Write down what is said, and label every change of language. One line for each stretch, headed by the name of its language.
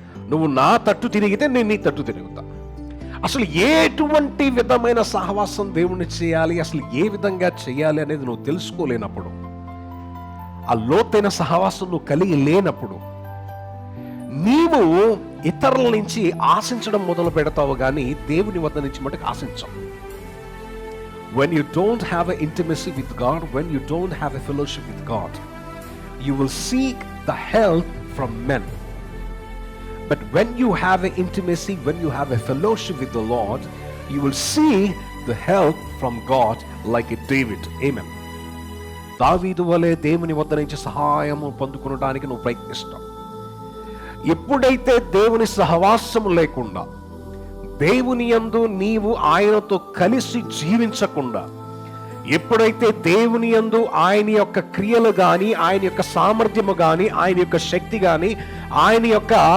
Telugu: నువ్వు నా తట్టు తిరిగితే నేను నీ తట్టు తిరుగుతా. అసలు ఎటువంటి విధమైన సహవాసం దేవుణ్ణి చేయాలి, అసలు ఏ విధంగా చేయాలి అనేది నువ్వు తెలుసుకోలేనప్పుడు, ఆ లోతైన సహవాసం నువ్వు కలిగి లేనప్పుడు, నీవు ఇతరుల నుంచి ఆశించడం మొదలు పెడతావు, కానీ దేవుని వద్ద నుంచి మటుకు ఆశించవు.
English: When you don't have an intimacy with God, when you don't have a fellowship with God, you will seek the help from men. But when you have an intimacy, when you have a fellowship with the Lord, you will see the help from God like a David. Amen.
Telugu: దావీదు వలె దేవుని వద్ద నుంచి సహాయము పొందుకోవడానికి నువ్వు ప్రయత్నిస్తావు. ఎప్పుడైతే దేవుని సహవాసము లేకుండా, దేవుని యందు నీవు ఆయనతో కలిసి జీవించకుండా, ఎప్పుడైతే దేవుని యందు ఆయన యొక్క క్రియలు కానీ, ఆయన యొక్క సామర్థ్యము కానీ, ఆయన యొక్క శక్తి కానీ, ఆయన యొక్క